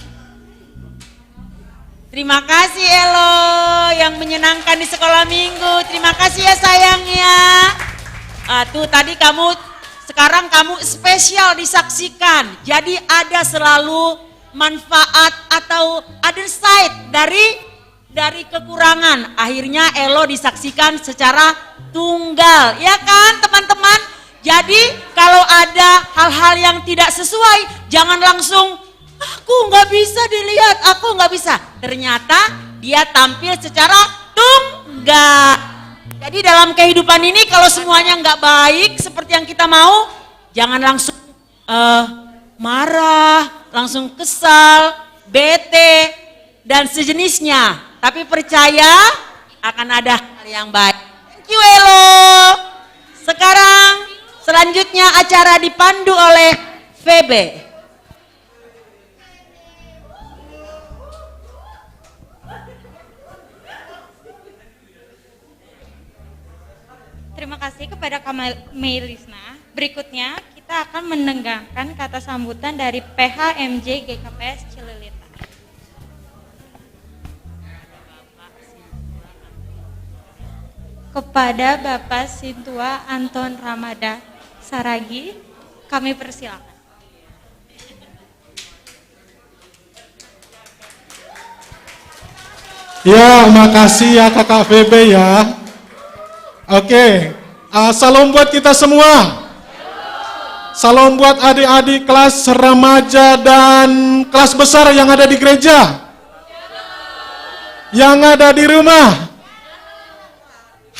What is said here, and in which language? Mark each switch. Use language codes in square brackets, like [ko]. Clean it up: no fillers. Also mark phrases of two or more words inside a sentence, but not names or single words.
[id] Terima kasih Elo yang menyenangkan di sekolah minggu. Terima kasih ya sayangnya. Tuh tadi sekarang kamu spesial disaksikan. Jadi ada selalu manfaat atau [en] other side [id] dari kekurangan. Akhirnya Elo disaksikan secara tunggal, ya kan teman-teman? Jadi kalau ada hal-hal yang tidak sesuai, jangan langsung aku nggak bisa dilihat, aku nggak bisa. Ternyata dia tampil secara tunggal. Jadi dalam kehidupan ini kalau semuanya nggak baik seperti yang kita mau, jangan langsung marah, langsung kesal, bete dan sejenisnya. Tapi percaya akan ada hal yang baik. [en] Thank you Elo. [id] Sekarang selanjutnya acara dipandu oleh VB. Terima kasih kepada Kak Melisna. Berikutnya kita akan mendengarkan kata sambutan dari PHMJ GKPS Cililita. Kepada Bapak Sintua Anton Ramada Saragi, kami persilakan. Ya, makasih ya Kakak VB ya. Oke, salam buat kita semua. Salam buat adik-adik kelas remaja dan kelas besar yang ada di gereja, yang ada di rumah.